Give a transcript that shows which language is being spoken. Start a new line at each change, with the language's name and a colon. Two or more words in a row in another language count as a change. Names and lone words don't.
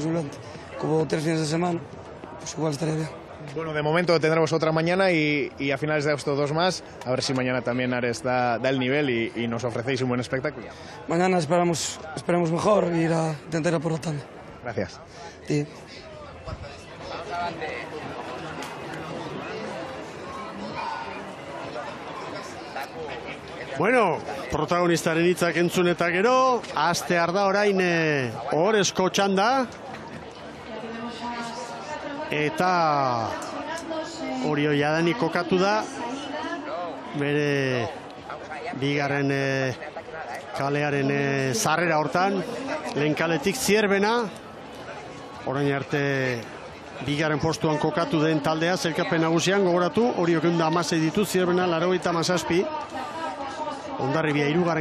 Spanish: 2020, como 3 fines de semana, pues igual estaría bien. Bueno, de momento tendremos otra mañana y a finales de agosto 2 más, a ver si mañana también Ares da el nivel y nos ofrecéis un buen espectáculo. Mañana esperamos mejor y intentar ir a por la tanda. Gracias. Sí.
Basque: Bueno, protagonistaren hitzak entzun eta gero, hastear da orain Ohorezko txanda. Eta Orio jadanik kokatu da, bere bigarren kalearen zarrera hortan, lehen kaletik Zierbena, orain arte bigarren postuan kokatu den taldea, zelkapen nagusian gogoratu, Oriok 16 ditu, Zierbena 97, Hondarribia 3.